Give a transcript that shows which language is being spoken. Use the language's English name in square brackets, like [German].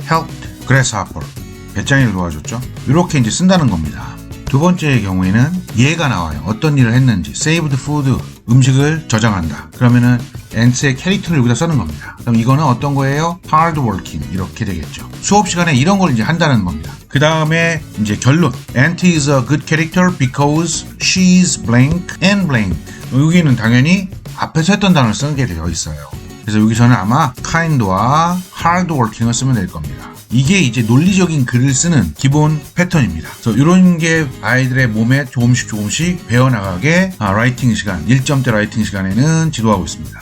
[English] helped grasshopper, [Korean] 배짱이를 도와줬죠. 이렇게 이제 쓴다는 겁니다. 두 번째의 경우에는 예가 나와요. 어떤 일을 했는지. [English] saved food, [Korean] 음식을 저장한다. 그러면은 엔츠의 캐릭터를 여기다 쓰는 겁니다. 그럼 이거는 어떤 거예요? [English] hard working [Korean] 이렇게 되겠죠. 수업 시간에 이런 걸 이제 한다는 겁니다. 그 다음에 이제 결론. [English] Ant is a good character because she's blank and blank. [Korean] 여기는 당연히 앞에서 했던 단어를 쓰는 게 되어 있어요. 그래서 여기서는 아마 kind와 [English] hard working [Korean] 을 쓰면 될 겁니다. 이게 이제 논리적인 글을 쓰는 기본 패턴입니다. 그래서 이런 게 아이들의 몸에 조금씩 배워나가게 라이팅 시간, 1점대 라이팅 시간에는 지도하고 있습니다.